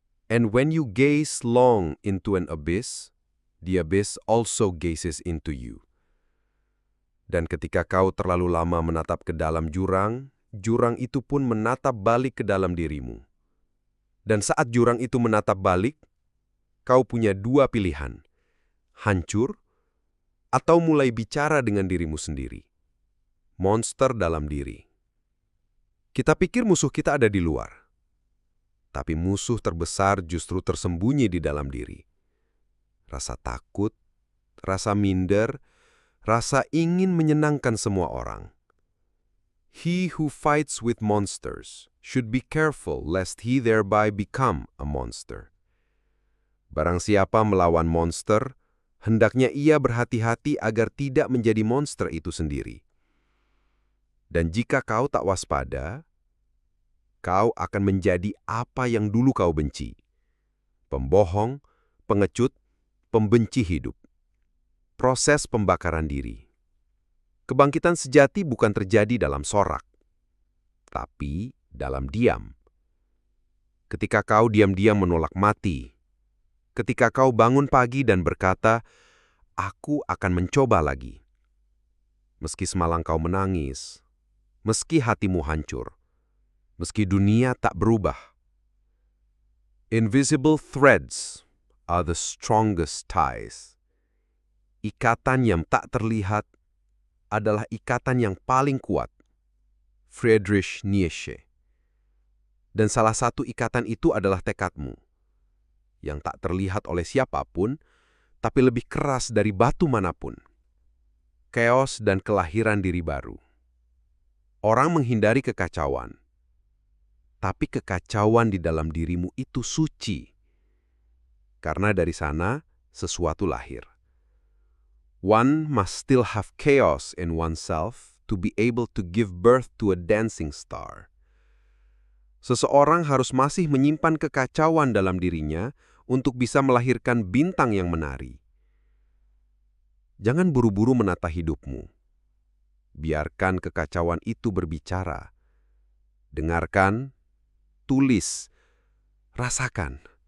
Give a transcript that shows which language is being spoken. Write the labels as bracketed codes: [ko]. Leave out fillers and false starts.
[en] And when you gaze long into an abyss, the abyss also gazes into you. [id] Dan ketika kau terlalu lama menatap ke dalam jurang, jurang itu pun menatap balik ke dalam dirimu. Dan saat jurang itu menatap balik, kau punya dua pilihan, hancur atau mulai bicara dengan dirimu sendiri. Monster dalam diri. Kita pikir musuh kita ada di luar, tapi musuh terbesar justru tersembunyi di dalam diri. Rasa takut, rasa minder, rasa ingin menyenangkan semua orang. [en] He who fights with monsters should be careful lest he thereby become a monster. [id] Barang siapa melawan monster, hendaknya ia berhati-hati agar tidak menjadi monster itu sendiri. Dan jika kau tak waspada, kau akan menjadi apa yang dulu kau benci. Pembohong, pengecut, pembenci hidup. Proses pembakaran diri. Kebangkitan sejati bukan terjadi dalam sorak, tapi dalam diam. Ketika kau diam-diam menolak mati, ketika kau bangun pagi dan berkata, aku akan mencoba lagi. Meski semalam kau menangis, meski hatimu hancur, meski dunia tak berubah. [en] Invisible threads are the strongest ties. [id] Ikatan yang tak terlihat adalah ikatan yang paling kuat. Friedrich Nietzsche. Dan salah satu ikatan itu adalah tekadmu, yang tak terlihat oleh siapapun, tapi lebih keras dari batu manapun. Chaos dan kelahiran diri baru. Orang menghindari kekacauan, tapi kekacauan di dalam dirimu itu suci. Karena dari sana sesuatu lahir. [en] One must still have chaos in oneself to be able to give birth to a dancing star. [id] Seseorang harus masih menyimpan kekacauan dalam dirinya untuk bisa melahirkan bintang yang menari. Jangan buru-buru menata hidupmu. Biarkan kekacauan itu berbicara. Dengarkan, tulis, rasakan.